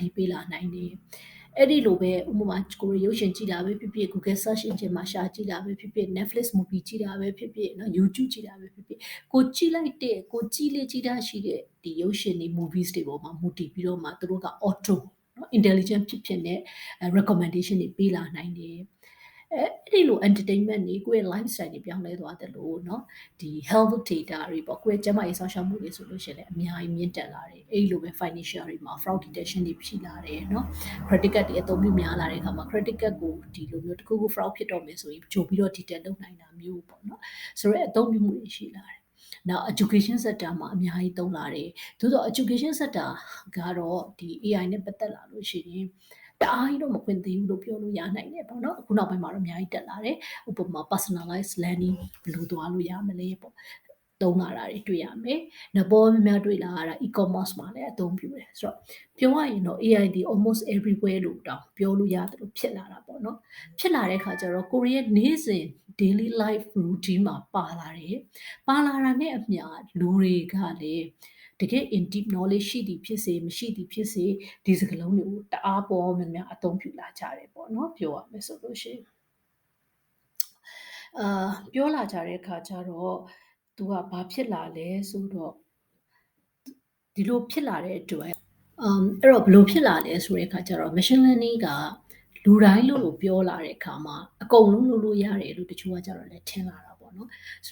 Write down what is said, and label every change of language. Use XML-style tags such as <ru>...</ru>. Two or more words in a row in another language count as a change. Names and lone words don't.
<my>တီးပေးလာနိုင်တယ်အဲ့ဒီလိုပဲဥပမာကိုရုပ်ရှင်ကြည့်တာပဲဖြစ်ဖြစ် Google</my> <en>search engine</en> <my>မှာရှာကြည့်တာပဲဖြစ်ဖြစ် Netflix movie ကြည့်တာပဲဖြစ်ဖြစ်နော် YouTube ကြည့်တာပဲဖြစ်ဖြစ်ကိုကြည့်လိုက်တဲ့ကိုကြည့်လေ့ကြည့်တာရှိတဲ့ဒီရုပ်ရှင်တွေ movies တွေပေါ်မှာမူတည်ပြီးတော့မှသူတို့က auto နော် intelligent ဖြစ်တဲ့ recommendation တွေပေးလာနိုင်တယ် အဲ့ဒီလို entertainment တွေကိုယ့်ရဲ့ lifestyle တွေပြောင်းလဲသွားတယ်လို့เนาะဒီ</my> <en>health data</en> <my>တွေပေါ့ကိုယ့်ရဲ့ကျန်းမာရေးစောင့်ရှောက်မှုတွေဆိုလို့ရှိရင်လည်းအများကြီးမြင့်တက်လာတယ်အဲ့ဒီလိုပဲ financial တွေမှာ</my> <en>fraud detection</en> <my>တွေဖြစ်လာတယ်เนาะ</my> <en>credit card</en> <my>တွေအသုံးပြုများလာတဲ့အခါမှာ</my> <en>credit card</en> <my>ကိုဒီ လိုမျိုးတစ်ခုခု fraud ဖြစ်တော့မယ်ဆိုရင်ကြိုပြီးတော့ detect လုပ်နိုင်တာမျိုးပေါ့เนาะဆိုတော့အသုံးပြုမှုတွေရှိလာတယ်နောက်</my> <en>education sector</en> <my>မှာအများကြီးသုံးလာတယ်သို့တော့</my> <en>education sector</en> <my>ကတော့ဒီ AI နဲ့ပတ် သက်လာလို့ရှိရင်တအားကြီးတော့မခွင့်သေးဘူးလို့ပြောလို့ရနိုင်တယ်ပေါ့နော်အခုနောက်ပိုင်းမှာတော့အများကြီးတက်လာတယ်ဥပမာ</my> <en>personalized learning</en> <my>ဘယ်လိုသွားလို့ရ မလဲပေါ့သုံးလာတာတွေတွေ့ရမယ်။နောက်ပေါ်များများတွေ့လာရတာ e-commerce မှာလည်းအသုံးပြုတယ်ဆိုတော့ပြောရရင်တော့ AI ဒီ</my> <en>almost everywhere</en> <my>လို့တောင်ပြောလို့ရတယ်လို့ဖြစ်လာတာပေါ့နော်။ဖြစ်လာတဲ့အခါကျတော့ကိုရီးယားနေ့စဉ်</my> <en>daily life routine</en> <my>မှာပါလာတယ်။ပါလာတာနဲ့အမျှလူတွေကလည်းတကယ်</my> <en>in deep knowledge</en> <my>ရှိသည်ဖြစ်စေမရှိသည်ဖြစ်စေဒီစကားလုံးတွေကိုတအားပေါ်များများအသုံးပြုလာကြတယ်ပေါ့နော်ပြောရမယ်ဆိုလို့ရှိရင် ပြောလာကြတဲ့အခါကျတော့သူကဘာဖြစ်လာလဲဆိုတော့ဒီလိုဖြစ်လာတဲ့အတွက်အဲ့တော့ဘယ်လိုဖြစ်လာလဲဆိုတဲ့အခါကျတော့</my> <en>machine learning</en> <my>ကလူတိုင်းလို့ပြောလာတဲ့အခါမှာအကုန်လုံးလုပ်လို့ရတယ်လို့တချို့ကကြတော့လည်းထင်လာတာပေါ့နော်ဆို</my>